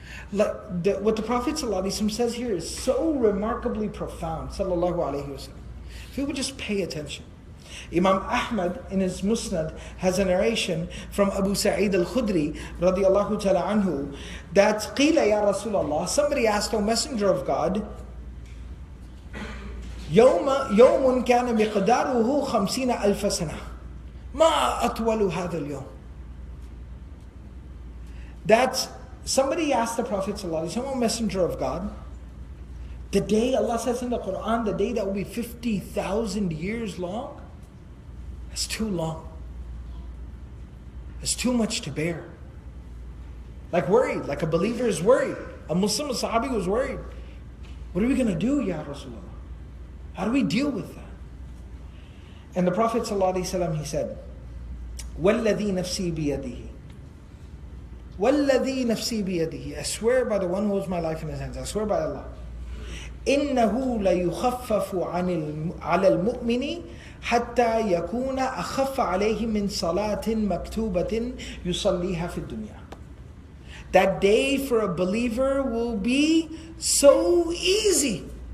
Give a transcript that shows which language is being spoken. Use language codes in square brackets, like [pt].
[en] What the Prophet ﷺ says here is so remarkably profound, sallallahu alayhi wa sallam. If we would just pay attention. Imam Ahmad in his Musnad has a narration from Abu Sa'id al-Khudri radiyallahu ta'ala anhu that [ar] قِيلَ يَا رَسُولَ اللَّهِ. [en] Somebody asked, O Messenger of God, [ar] يوم كان مقداره 50,000 سنة ما أطول هذا اليوم. [en] That somebody asked the Prophet ﷺ, Messenger of God, the day, Allah says in the Quran, the day that will be 50,000 years long, that's too long. It's too much to bear. Like worried, like a believer is worried. A Muslim, a Sahabi was worried. What are we going to do, Ya Rasulullah? How do we deal with that? And the Prophet ﷺ, he said, [ar] وَالَّذِي نَفْسِي بِيَدِهِ وَالَّذِي نَفْسِي بِيَدِهِ. [en] I swear by the one who holds my life in his hands. I swear by Allah. [ar] إِنَّهُ لَيُخَفَّفُ عَلَى الْمُؤْمِنِ حَتَّى يَكُونَ أَخَفَّ عَلَيْهِ مِنْ صَلَاةٍ مَكْتُوبَةٍ يُصَلِّيهَا فِي الدُّنْيَا. [en] That day for a believer will be so easy.